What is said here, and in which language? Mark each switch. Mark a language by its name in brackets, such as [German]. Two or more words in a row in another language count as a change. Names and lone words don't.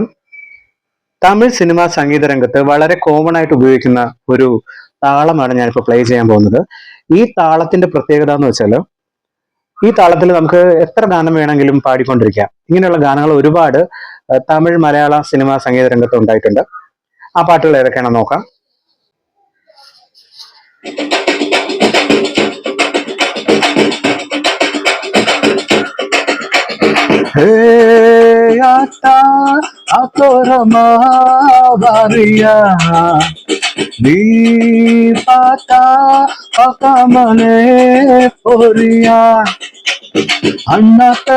[Malayalam] തമിഴ് സിനിമാ സംഗീത രംഗത്ത് വളരെ കോമൺ ആയിട്ട് ഉപയോഗിക്കുന്ന ഒരു താളമാണ് ഞാനിപ്പോൾ പ്ലേ ചെയ്യാൻ പോകുന്നത്. ഈ താളത്തിന്റെ പ്രത്യേകത എന്ന് വെച്ചാൽ ഈ താളത്തിൽ നമുക്ക് എത്ര ഗാനം വേണമെങ്കിലും പാടിക്കൊണ്ടിരിക്കാം. ഇങ്ങനെയുള്ള ഗാനങ്ങൾ ഒരുപാട് തമിഴ് മലയാള സിനിമാ സംഗീത രംഗത്ത് ഉണ്ടായിട്ടുണ്ട്. ആ പാട്ടുകൾ ഏതൊക്കെയാണെന്ന് നോക്കാം. [Tamil] ஹே ஆத்தா அத்தோரமா வாரியா நீ பார்த்தா பார்க்காமலே போறியா அண்ணாத்த